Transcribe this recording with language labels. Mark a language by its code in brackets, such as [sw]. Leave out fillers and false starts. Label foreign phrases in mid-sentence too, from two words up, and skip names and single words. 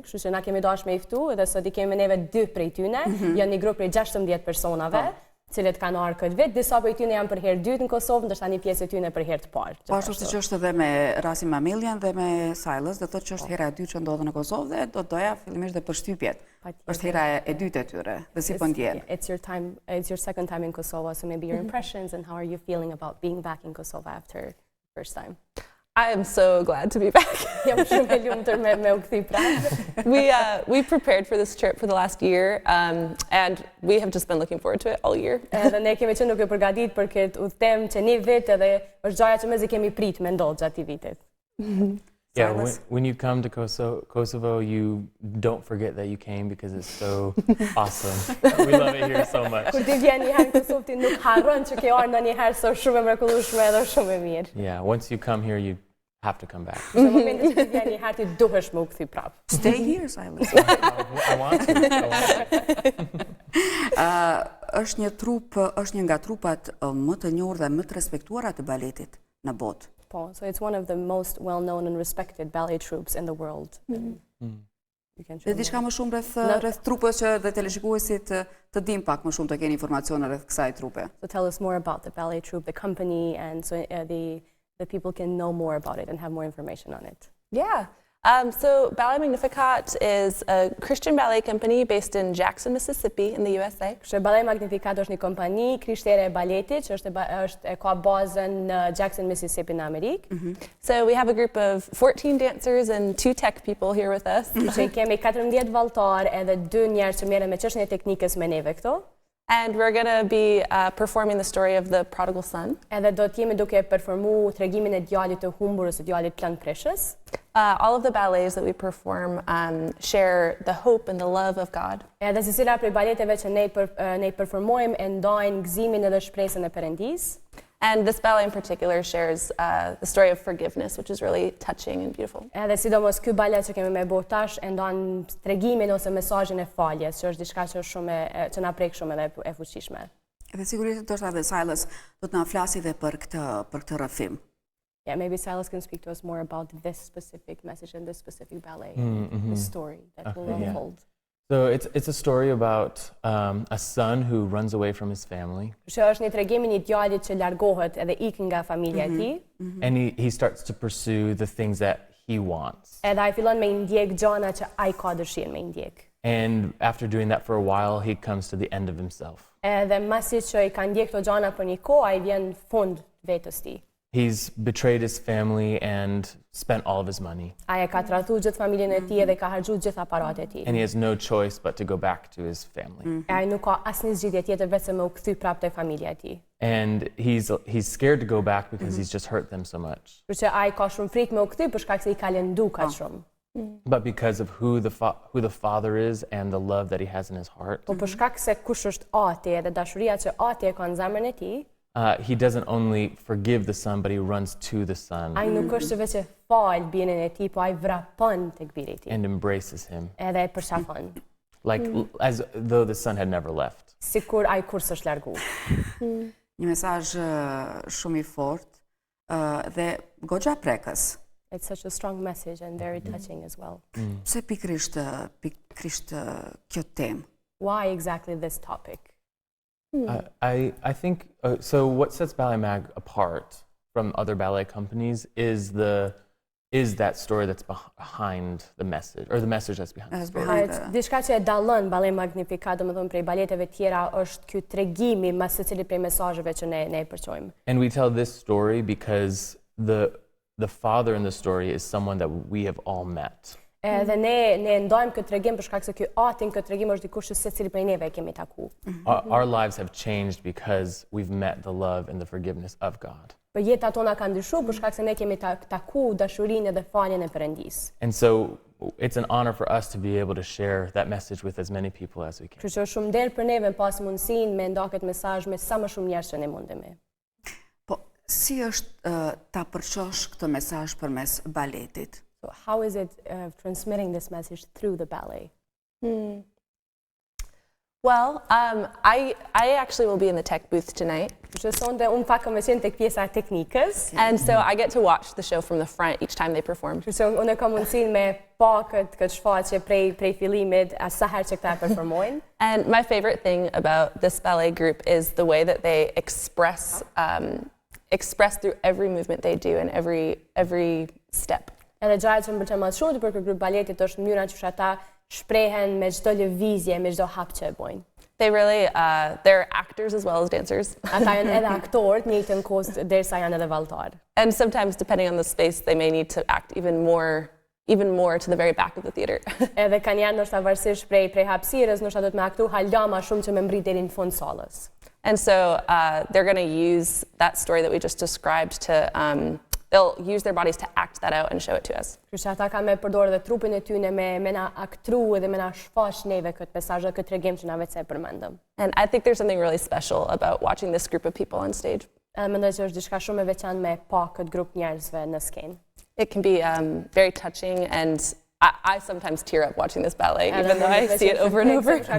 [sq] Kështu që na kemi dashur me i ftu edhe sot i kemi neve 2 prej tyne, janë një grup prej 16 personave, cilët kanë ardhur këtë vit. Disa prej tyne janë për herë dytë në Kosovë, ndërsa një pjesë e tyne për herë të parë. Po ashtu siç është edhe me rastin me Amelian dhe me Silas, do të thotë që është hera e dytë që ndodhen në Kosovë dhe do doja fillimisht dhe përshtypjet. Është hera e dytë e tyre. Dhe si po ndjen? [en] It's your second time in Kosovo, so maybe your impressions and how are you feeling about being back in Kosovo after the first time? I am so glad to be back. [sq] Jam shumë e lumtur me u kthy prapë. [en] We prepared for this trip for the last year, and we have just been looking forward to it all year. [sq] Edhe ne kemi qenë duke përgatitur për këtë udhëtim që një vit edhe është gjëja që mezi kemi prit me ndodh gjatë vitit. [en] Yeah, when you come to Kosovo, you don't forget that you came because it's so awesome. We love it here so much. [sq] Kur ti vjen një herë në Kosovë, ti nuk harron që ke ardhur ndonjëherë so shumë e mrekullueshme edhe shumë e mirë. [en] Yeah, once you come here, you have to come back. [sq] Në momentin që ti vjen një herë, ti duhesh me u kthy prapë. [en] Stay here, Silas. I want to. [sq] Është një trup, është një nga trupat më të njohur dhe më të respektuara të baletit në botë. [en] So it's one of the most well-known and respected ballet troupes in the world. [sq] Dhe diçka më shumë rreth trupës që dhe teleshikuesit të dim pak më shumë të kenë informacione rreth kësaj trupe. [en] So tell us more about the ballet troupe, the company, and so the people can know more about it and have more information on it. Yeah. So Ballet Magnificat is a Christian ballet company based in Jackson, Mississippi in the USA. [sq] Ballet Magnificat është një kompani krishtere e baletit që ka bazën në Jackson, Mississippi në Amerikë. [en] So we have a group of 14 dancers and 2 tech people here with us. [sq] Që kemi 14 valltar edhe 2 njerëz që merren me çështjen e teknikës me neve këtu. [en] And we're going to be performing the story of the prodigal son. [sq] Edhe do të jemi duke performu tregimin e djalit të humbur ose djalit plagpreshës. [en] All of the ballets that we perform share the hope and the love of God. [sq] Edhe secila prej baleteve që ne performojmë e ndajnë gëzimin edhe shpresën e Perëndisë. [en] And this ballet in particular shares the story of forgiveness, which is really touching and beautiful. [sq] Edhe sidomos ky balet që kemi me bërë tash e ndan tregimin ose mesazhin e faljes, që është diçka që është shumë që na prek shumë edhe e fuqishme. Edhe sigurisht ndoshta edhe Silas do të na flasi edhe për këtë rrëfim. [en] Yeah, maybe Silas can speak to us more about this specific message and this specific ballet, the story that will unfold. So it's a story about a son who runs away from his family. [sq] Që është një tregim I një djalit që largohet edhe ikën nga familja e tij. [en] And he starts to pursue the things that he wants. [sq] Edhe ai fillon me I ndjek gjana që ai ka dëshirë me I ndjek. [en] And after doing that for a while, he comes to the end of himself. [sq] Edhe masi që I ka ndjek këto gjana për një kohë, ai vjen fund vetës tij. [en] He's betrayed his family and spent all of his money. [sq] Ai e ka tradhuar gjithë familjen e tij dhe ka harxuar gjithë aparatet e tij. [en] And he has no choice but to go back to his family. [sq] Ai nuk ka asnjë zgjidhje tjetër vetëm me u kthy prapë te familja e tij. [en] And he's scared to go back because he's just hurt them so much. [sq] Për që ai ka shumë frikë me u kthy për shkak se I ka lëndu kaq shumë. [en] But because of who the father is and the love that he has in his heart, [sq] Po për shkak se kush është Ati edhe dashuria që Ati e ka në zemrën e tij, [en] he doesn't only forgive the son, but he runs to the son [sq] ai nuk është veç e fal binin e tij, po ai vrapon tek biri I tij. [en] and embraces him, [sq] Edhe e përshafon. [en] like as though the son had never left. [sq] Sikur ai kur s'është larguar. Një mesazh shumë I fortë dhe goxha prekës. [en] It's such a strong message and very touching as well. [sq] Pse pikrisht kjo temë? [en] Why exactly this topic? I think so. What sets Ballet Mag apart from other ballet companies is that story that's behind the message, or the message that's behind the story. [sq] Diçka që e dallon Ballet Magnificat, domethënë prej baleteve tjera, është ky tregimi mas secilit prej mesazheve që ne I përqojmë. [en] And we tell this story because the father in the story is someone that we have all met. [sq] Edhe ne ndajmë këtë tregim për shkak se ky Ati në këtë tregim është dikush që secili prej neve e kemi taku. [en] Our lives have changed because we've met the love and the forgiveness of God. [sq] Po jeta tona ka ndryshuar për shkak se ne kemi taku dashurinë dhe faljen e Perëndis. [en] And so it's an honor for us to be able to share that message with as many people as we can. [sq] Kështu që është shumë nder për neve pas mundësinë me nda këtë mesazh me sa më shumë njerëz që ne mundemi. Po, si është ta përqosh këtë mesazh përmes baletit? [en] So how is it transmitting this message through the ballet? Well, I actually will be in the tech booth tonight. [sq] Që sonte unë pak më qenë tek pjesa e teknikës. [en] And so I get to watch the show from the front each time they perform. [sq] Kështu që unë kam mundësinë me pa këtë shfaqje prej fillimit as sa herë që këta performojnë. [en] And my favorite thing about this ballet group is the way that they express through every movement they do and every step. [sq] Edhe gjëja që më pëlqen më shumë për këtë grup baletit është mënyra që ata shprehen me çdo lëvizje, me çdo hap që e bojnë. [en] They really, they're actors as well as dancers. [sq] Ata janë edhe aktorë, në njëjtën kohë derisa janë edhe vallëtarë. [en] And sometimes, depending on the space, they may need to act even more to the very back of the theater. [sq] Edhe kanë janë ndoshta varësisht prej hapësirës, ndoshta do të më aktu hala më shumë që me mbrit deri në fund sallës. [en] And so they're going to use that story that we just described to they'll use their bodies to act that out and show it to us. [sq] Kështu që ata kanë me përdorë edhe trupin e tyre me na aktru edhe me na shfaq neve këtë mesazh, këtë tregim që na vetë se e përmendëm. [en] And I think there's something really special about watching this group of people on stage. [sq] Edhe mendoj që është diçka shumë e veçantë me pa këtë grup njerëzve në skenë. [en] It can be very touching, and I sometimes tear up watching this ballet, even though I see it over and over.